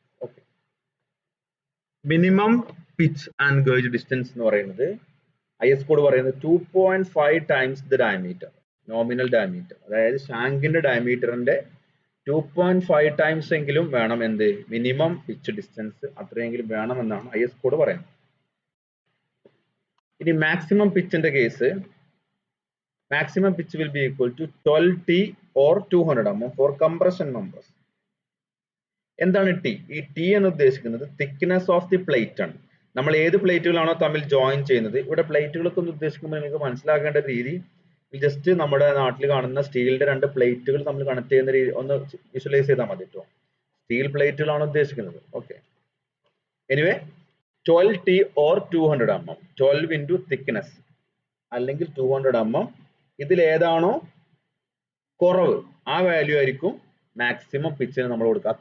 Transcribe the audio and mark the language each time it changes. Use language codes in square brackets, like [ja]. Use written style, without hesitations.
[ml] Okay, minimum pitch and gauge distance എന്ന് പറയുന്നത് IS code പറയുന്നത് 2.5 times the diameter, nominal diameter. അതായത് ഷാങ്കിന്റെ ഡയമീറ്ററിന്റെ 2.5 times എങ്കിലും വേണം എന്ത്, മിനിമം പിച്ച് ഡിസ്റ്റൻസ് അത്രയെങ്കിലും വേണമെന്നാണ് IS കോഡ് പറയുന്നത്. ഇനി maximum പിച്ചിന്റെ case, [en] maximum pitch will be equal to 12T or 200 mm for compression members. [ml] എന്താണ് ടി? ഈ ടി എന്ന് ഉദ്ദേശിക്കുന്നത് തിക്നെസ് ഓഫ് ദി പ്ലേറ്റ് ആണ്. നമ്മൾ ഏത് പ്ലേറ്റുകളാണോ തമ്മിൽ ജോയിൻ ചെയ്യുന്നത്, ഇവിടെ പ്ലേറ്റുകളൊക്കെ ഒന്ന് ഉദ്ദേശിക്കുമ്പോൾ നിങ്ങൾക്ക് മനസ്സിലാക്കേണ്ട രീതി, ജസ്റ്റ് നമ്മുടെ നാട്ടിൽ കാണുന്ന സ്റ്റീലിന്റെ രണ്ട് പ്ലേറ്റുകൾ തമ്മിൽ കണക്ട് ചെയ്യുന്ന രീതി ഒന്ന് വിഷ്വലൈസ് ചെയ്താൽ മതി കേട്ടോ. സ്റ്റീൽ പ്ലേറ്റുകളാണ് ഉദ്ദേശിക്കുന്നത്. Okay, anyway 12T or 200 mm, 12 into thickness അല്ലെങ്കിൽ 200 mm, ഇതിൽ ഏതാണോ കുറവ് ആ വാല്യൂ ആയിരിക്കും മാക്സിമം പിച്ചിന് നമ്മൾ കൊടുക്കുക.